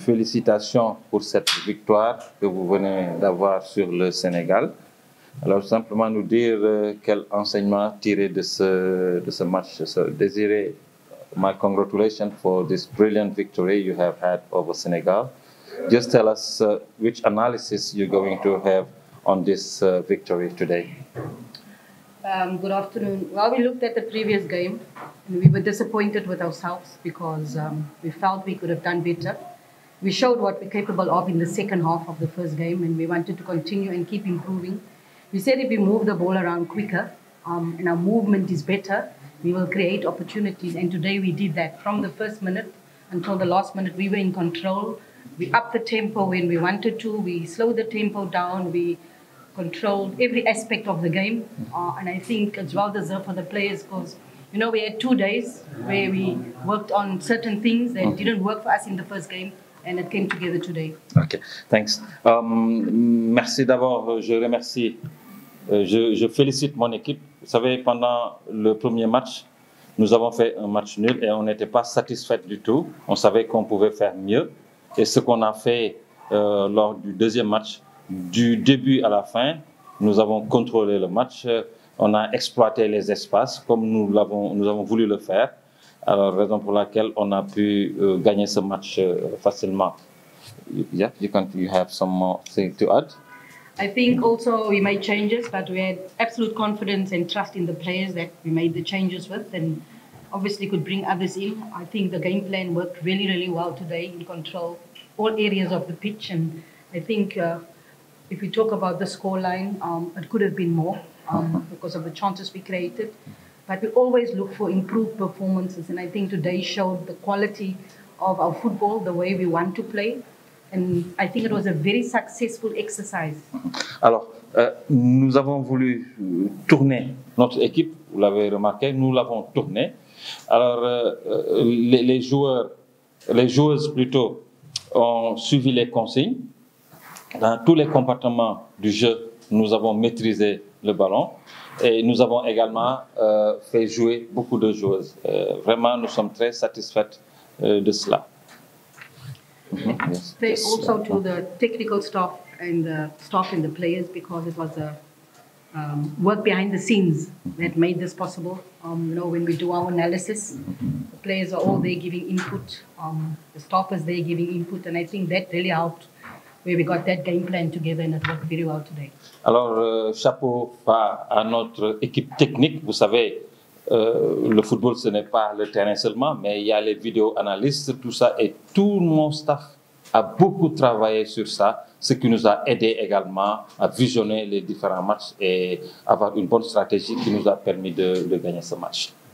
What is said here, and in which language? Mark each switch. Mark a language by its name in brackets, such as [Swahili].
[French] félicitations pour cette victoire que vous venez d'avoir sur le Sénégal. Alors, simplement nous dire quel enseignement tirer de ce match. [English] So, Désiré, my congratulations for this brilliant victory you have had over Senegal. Just tell us which analysis you're going to have on this victory today. Good afternoon. Well, we looked at the previous game and we were disappointed with ourselves because we felt we could have done better. We showed what we're capable of in the second half of the first game and we wanted to continue and keep improving. We said if we move the ball around quicker and our movement is better, we will create opportunities. And today we did that. From the first minute until the last minute, we were in control. We upped the tempo when we wanted to. We slowed the tempo down. We controlled every aspect of the game. And I think it's well deserved for the players because, you know, we had 2 days where we worked on certain things that didn't work for us in the first game. And it came together today. Okay, thanks. [French] Merci d'abord, je remercie, je félicite mon équipe. Vous savez, pendant le premier match, nous avons fait un match nul et on n'était pas satisfait du tout. On savait qu'on pouvait faire mieux. Et ce qu'on a fait lors du deuxième match, du début à la fin, nous avons contrôlé le match, on a exploité les espaces comme nous avons voulu le faire. Alors, raison pour laquelle on a pu gagner ce match facilement. [English] Yeah, you have some more thing to add? I think also we made changes, but we had absolute confidence and trust in the players that we made the changes with and obviously could bring others in. I think the game plan worked really, really well today in control all areas of the pitch. And I think if we talk about the scoreline, it could have been more because of the chances we created. But we always look for improved performances. And I think today showed the quality of our football, the way we want to play. And I think it was a very successful exercise. [French] Alors, nous avons voulu tourner notre équipe, vous l'avez remarqué, nous l'avons tournée. Alors, les joueuses plutôt, ont suivi les consignes. Dans tous les compartiments du jeu, nous avons maîtrisé le ballon et nous avons également fait jouer beaucoup de joueuses. Vraiment, nous sommes très satisfaits de cela. [English] Yes. Also to the technical staff and the players because it was a work behind the scenes that made this possible. You know, when we do our analysis, the players are all there giving input, the staff is there giving input, and I think that really helped where we got that game plan together and it worked very well today. [French] Alors, chapeau à notre équipe technique. Vous savez, le football, ce n'est pas le terrain seulement, mais il y a les vidéo-analystes, tout ça, et tout mon staff a beaucoup travaillé sur ça, ce qui nous a aidé également à visionner les différents matchs et avoir une bonne stratégie qui nous a permis de gagner ce match.